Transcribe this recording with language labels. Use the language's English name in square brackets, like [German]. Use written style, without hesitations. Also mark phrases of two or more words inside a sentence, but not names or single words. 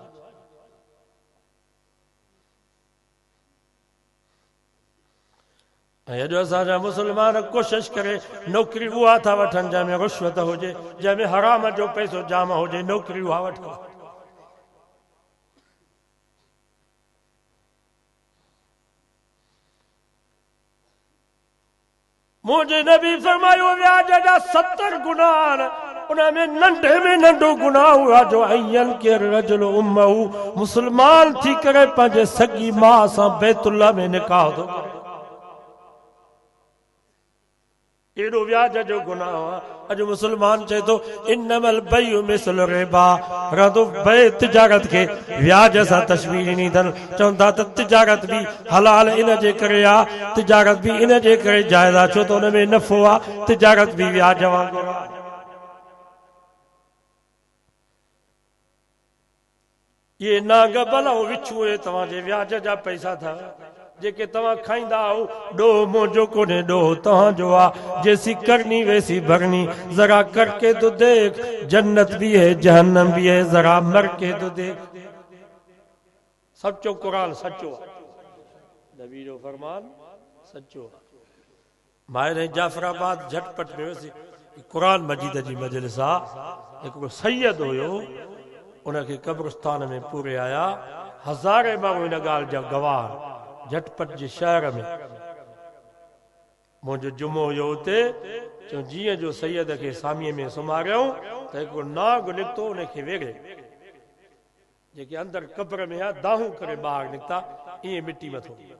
[Sindhi] अॼु असांजा मुस्लमान कोशिशि करे नौकिरी उहा था वठनि जंहिंमें रुश्वत हुजे जंहिंमें हराम जो पैसो जाम हुजे नौकिरी उहा वठो मुंहिंजे नबी फरमायो व्याज जा 70 गुनाह आहिनि उनमें नंढे में नंढो गुनाह हुआ जो अयन के रजुल उम्महु मुस्लमान थी करे पंहिंजे सगी मां सां बैतुल्लाह में निकाह थो करे एॾो व्याज जो गुनाह आहे अॼु मुस्लमान चए थो [Arabic] إنما البيع مثل الربا [Sindhi] रदो बे तिजारत खे व्याज सां तशबीह ॾिनी अथनि चवनि था त तिजारत बि हलाल इन जे करे आहे तिजारत बि इन जे करे जाइज़ आहे छो त हुन में नफ़ो आहे तिजारत बि व्याज वांगुरु आहे ये नाग भला विछुए तव्हांजे व्याज जा पैसा था जेके तव्हां खाईंदा हो डो मुंहिंजो कोन्हे डो तव्हांजो आहे [Urdu] جیسی کرنی ویسی بھرنی ذرا کر کے تو دیکھ جنت بھی ہے جہنم بھی ہے ذرا مر کے تو دیکھ [Sindhi] सच्चो कुरान सच्चो नबी जो फरमान सच्चो मायरे जाफराबाद झटपट में वैसी कुरान मजीद जी मजलिस आहे हिकिड़ो सैयद हुयो उनखे कब्रिस्तान में पूरे आया हज़ारे माण्हू इन ॻाल्हि जा गवाह झटपट जे शहर में मुंहिंजो जुमो हुयो हुते चयो जीअं जो सैयद खे सामीअ में सुम्हारियऊं त हिकिड़ो नाग निकितो उनखे वेड़े जेके अंदरि कब्र में आहे दाहूं करे ॿाहिरि निकिता ईअं मिटी मथो